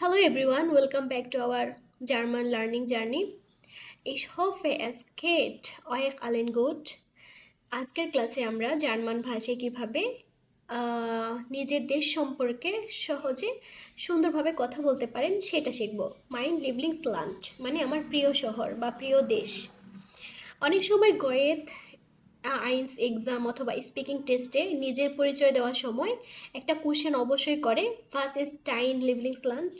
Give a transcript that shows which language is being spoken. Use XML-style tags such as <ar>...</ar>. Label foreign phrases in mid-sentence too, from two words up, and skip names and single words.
<en>everyone, welcome back to our German learning journey.</en> <de>Ich hoffe, es geht euch allen gut.</de> <bn>আজকের ক্লাসে আমরা জার্মান ভাষায় কিভাবে নিজের দেশ সম্পর্কে সহজে সুন্দরভাবে কথা বলতে পারেন সেটা শিখব।</bn> <de>Mein Lieblingsland</de> <bn>মানে আমার প্রিয় শহর বা প্রিয় দেশ। অনেক সময় গোয়েত আইনস এক্সাম অথবা</bn> <en>speaking test</en> <bn>নিজের পরিচয় দেওয়ার সময় একটা কোশ্চেন অবশ্যই করে,</bn> <de>Was ist dein Lieblingsland.</de>